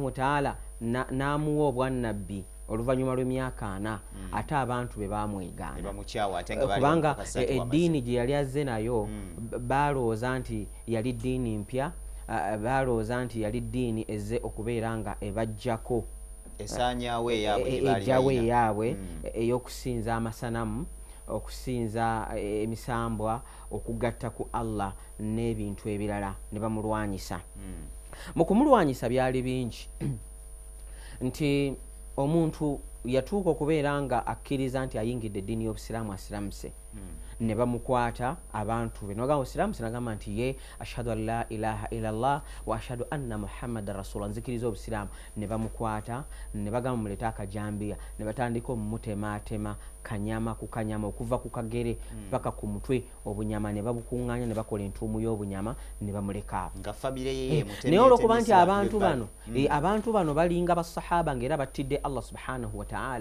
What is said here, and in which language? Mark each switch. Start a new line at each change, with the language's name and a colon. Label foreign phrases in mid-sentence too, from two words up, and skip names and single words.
Arabic: وتعالى
Ganda: n'amuwa obwannabbi oluvannyuma lw'emyaka 4 ate abantu be bamwegaana kubanga eddiini gye yali azze nayo balowooza nti yali ddiini mpya, balowooza nti yali ddiini ezze okubeera nga ebajjako ejjawo eyaabwe ey'okusinza amasanamu, okusinza emisambwa, okugatta ku Allah n'ebintu ebirala ne bamulwanyisa. Mu kumulwanyisa byali bingi nti omuntu yatuuka okubeera nga akkiriza nti ayingidde eddiini y'obusiraamu asiramuse ne bamukwata abantu be nogamba obusiraamusi nagamba nti ye
Arabic: أشهد أن لا إله إلا الله وأشهد أن محمدا رسول الله
Ganda: nzikiriza obusiraamu ne bamukwata ne bagamba muleta akajambiya ne batandika omumutemaatema kanyama ku kanyama okuva ku kagere paka ku mutwe obunyama ne babukuŋŋaanya ne bakola entuumu y'obunyama ne bamuleka naye olwokuba nti abantu bano balinga basahaba ng'era battidde
Arabic: الله سبحانه وتعالى.